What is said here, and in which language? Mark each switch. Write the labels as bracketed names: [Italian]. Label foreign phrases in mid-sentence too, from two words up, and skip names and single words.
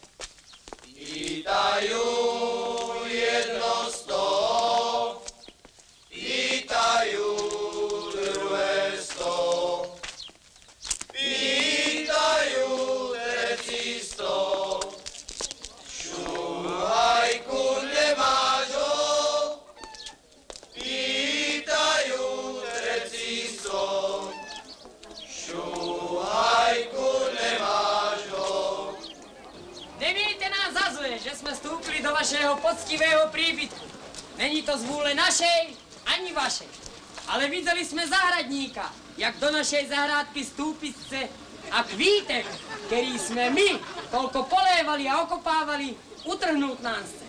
[Slovak] Pýtajú jedno sto, pýtajú druhé sto, pýtajú tretí sto. Šuhajku nemáš ho, pýtajú tretí sto. Šuhajku nemáš ho. [Czech] Nemějte nás za zlé, že jsme vstoupili do vašeho poctivého príbytku. Není to z vůle našej, ani vašej. Ale viděli jsme zahradníka, jak do našej zahrádky vstoupit chce a kvítek, který jsme my kolko polévali a okopávali, utrhnout nám chce.